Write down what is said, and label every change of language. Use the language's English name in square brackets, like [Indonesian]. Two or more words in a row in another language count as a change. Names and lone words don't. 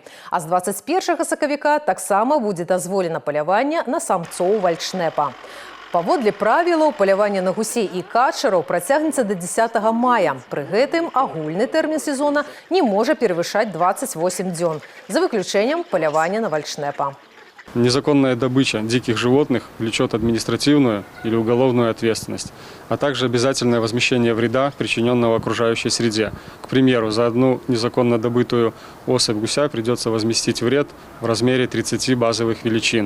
[Belarusian] А з 21 сакавіка таксама будзе дазволена паляванне на самцоў вальчнэпа. Паводле правілаў, паляванне на гусей і качараў працягнецца до 10 мая. Пры гэтым агульны тэрмін сезона не можа перавышаць 28 дзён, за выключэннем палявання на вальчнэпа. [Russian] Незаконная добыча диких животных влечет административную или уголовную ответственность, а также обязательное возмещение вреда, причиненного окружающей среде. К примеру, за одну незаконно добытую особь гуся придется возместить вред в размере 30 базовых величин.